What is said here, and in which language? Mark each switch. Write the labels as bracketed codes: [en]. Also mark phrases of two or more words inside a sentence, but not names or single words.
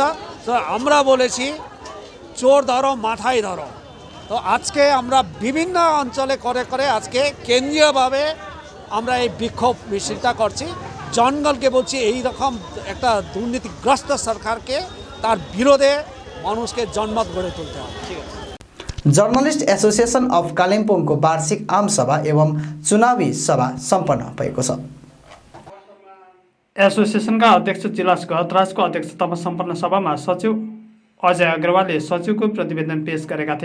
[bn] তো আমরা বলেছি চোর ধরো মাথায় ধরো। তো আজকে আমরা বিভিন্ন অঞ্চলে করে করে আজকে কেন্দ্রীয়ভাবে আমরা এই বিক্ষোভ মিছিলটা করছি। জনগণকে বলছি এই রকম একটা দুর্নীতিগ্রস্ত সরকারকে তার বিরোধে মানুষকে জনমত গড়ে তুলতে হবে। [ne] जर्नलिस्ट एसोसिएसन अफ कालिम्पोङको वार्षिक आमसभा एवं चुनावी सभा सम्पन्न भएको छ। एसोसिएसनका अध्यक्ष जिलास गहतराजको अध्यक्षतामा सम्पन्न सभामा सचिव अजय अग्रवालले सचिवको प्रतिवेदन पेश गरेका थिए।